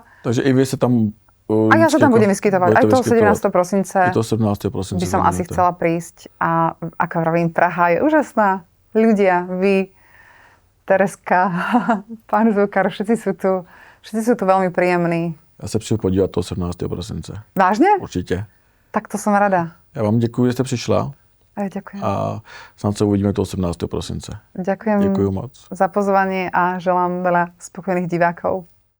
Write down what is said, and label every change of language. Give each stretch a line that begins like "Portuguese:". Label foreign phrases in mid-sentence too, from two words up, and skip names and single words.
Slovak: Takže i vy sa tam... A ja sa tam budem vyskytovať. Aj toho 17. prosince.
Czech: I toho 17. prosince.
Slovak: By som asi chcela prísť. A ako vravím, Praha je úžasná. Ľudia, vy, Tereska, pán zvukár, všetci sú tu veľmi príjemní.
Czech: Já se přijdu podívat toho 17. prosince.
Slovak: Vážne?
Czech: Určitě.
Slovak: Tak to som rada.
Czech: Já vám děkuji, že jste přišla.
Slovak: Ďakujem.
Czech: A snad se uvidíme toho 17. prosince.
Slovak: Ďakujem
Czech: Děkuji moc.
Slovak: za pozvanie a želám veľa spokojných divákov.